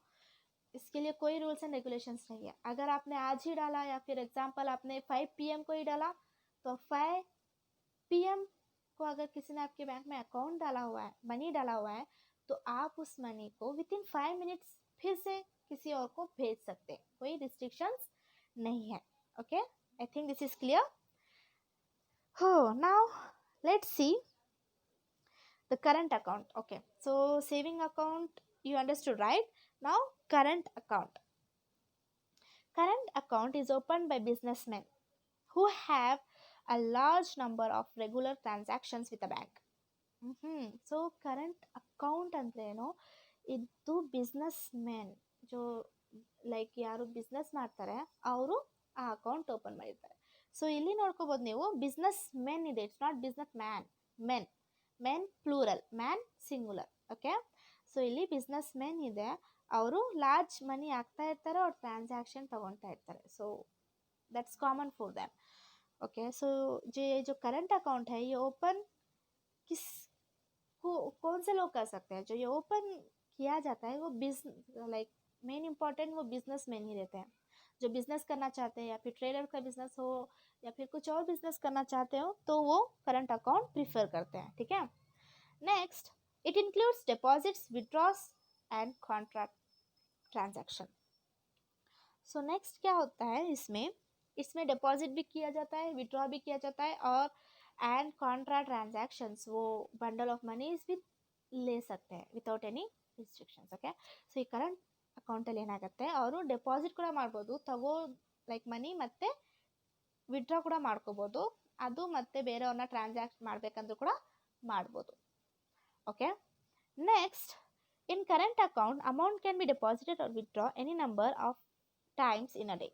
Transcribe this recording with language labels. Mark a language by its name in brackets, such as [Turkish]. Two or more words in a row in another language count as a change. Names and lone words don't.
[Hindi] इसके लिए कोई [English] rules and regulations [Hindi] नहीं है. अगर आपने आज ही डाला या फिर एग्जांपल आपने 5 PM को ही डाला, तो 5 PM को अगर किसी ने आपके बैंक में अकाउंट डाला हुआ है, मनी डाला हुआ है, तो आप उस मनी को [English] within 5 minutes [Hindi] फिर से किसी और को भेज सकते हैं. कोई रिस्ट्रिक्शंस नहीं है. [English] OK, I think this is clear. हो, Now let's see the current account. OK, so saving account you understood, right? Now current account is opened by businessmen who have a large number of regular transactions with a bank. So current account [Kannada] ಅಂದರೆ ಏನು, ಇದು [English] business men [Kannada] ಜೋ ಲೈಕ್ ಯಾರು ಬಿಸ್ನೆಸ್ ಮಾಡ್ತಾರೆ ಅವರು ಆ [English] account open [Kannada] ಮಾಡಿರ್ತಾರೆ. ಸೊ ಇಲ್ಲಿ ನೋಡ್ಕೋಬೋದು ನೀವು [English] business men [Kannada] ಇದೆ, [English] It's not business men plural, man singular. OK, so [Kannada] ಇಲ್ಲಿ [English] business men [Kannada] ಇದೆ, ಅವರು [English] large money [Kannada] ಹಾಕ್ತಾ ಇರ್ತಾರೆ, ಅವ್ರು ಟ್ರಾನ್ಸಾಕ್ಷನ್ ತೊಗೊಳ್ತಾ ಇರ್ತಾರೆ. [English] So that's common for them. OK, so [Hindi] जो [English] current account [Hindi] है ये ओपन कौन से लोग कर सकते हैं. जो ये ओपन किया जाता है वो [English] like main important [Hindi] वो [English] business man [Hindi] ही रहते हैं, जो बिजनेस करना चाहते हैं या फिर ट्रेडर का बिजनेस हो या फिर कुछ और बिजनेस करना चाहते हो तो वो [English] current account prefer [Hindi] करते हैं, ठीक है। [English] Next, it includes deposits, withdraws and contract transaction. So next [Hindi] क्या होता है इसमें, इसमें डिपॉजिट भी किया जाता है, विड्रॉ भी किया जाता है, और [English] and contra transactions, [Hindi] वो [English] bundle of moneys [Hindi] भी ले सकते हैं [English] without any restrictions, OK. [Kannada] ಸೊ ಈ [English] current accountಲ್ಲಿ [Kannada] ಏನಾಗುತ್ತೆ, ಅವರು ಡೆಪಾಸಿಟ್ ಕೂಡ ಮಾಡ್ಬೋದು, ತಗೋ [English] like money, [Kannada] ಮತ್ತು ವಿಡ್ರಾ ಕೂಡ ಮಾಡ್ಕೋಬೋದು, ಅದು ಮತ್ತೆ ಬೇರೆಯವ್ರನ್ನ ಟ್ರಾನ್ಸಾಕ್ಟ್ ಮಾಡಬೇಕಂದ್ರೂ ಕೂಡ ಮಾಡ್ಬೋದು, ಓಕೆ। [English] Next, in current account amount can be deposited or withdraw any number of times in a day.